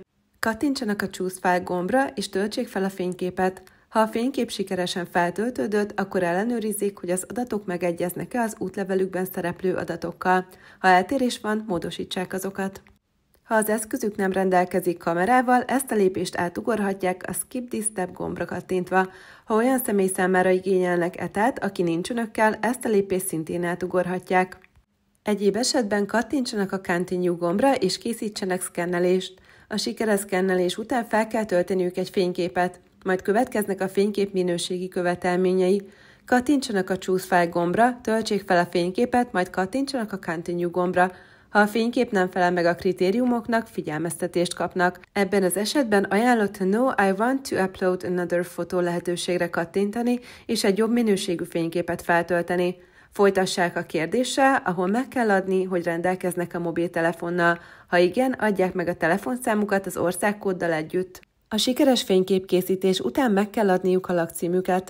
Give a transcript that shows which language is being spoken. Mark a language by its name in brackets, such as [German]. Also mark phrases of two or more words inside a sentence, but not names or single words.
[Hungarian] Kattintsanak a [English] Choose File [Hungarian] gombra, és töltsék fel a fényképet. Ha a fénykép sikeresen feltöltődött, akkor ellenőrizzék, hogy az adatok megegyeznek-e az útlevelükben szereplő adatokkal. Ha eltérés van, módosítsák azokat. Ha az eszközük nem rendelkezik kamerával, ezt a lépést átugorhatják a [English] Skip this step [Hungarian] gombra kattintva. Ha olyan személy számára igényelnek ETA-t, aki nincs önökkel, ezt a lépést szintén átugorhatják. Egyéb esetben kattintsanak a Continue gombra és készítsenek szkennelést. A sikeres szkennelés után fel kell tölteniük egy fényképet, majd következnek a fénykép minőségi követelményei. Kattintsanak a [English] Choose File [Hungarian] gombra, töltsék fel a fényképet, majd kattintsanak a Continue gombra. Ha a fénykép nem felel meg a kritériumoknak, figyelmeztetést kapnak. Ebben az esetben ajánlott a [English] No, I want to upload another photo [Hungarian] lehetőségre kattintani, és egy jobb minőségű fényképet feltölteni. Folytassák a kérdéssel, ahol meg kell adni, hogy rendelkeznek a mobiltelefonnal. Ha igen, adják meg a telefonszámukat az országkóddal együtt. A sikeres fényképkészítés után meg kell adniuk a lakcímüket.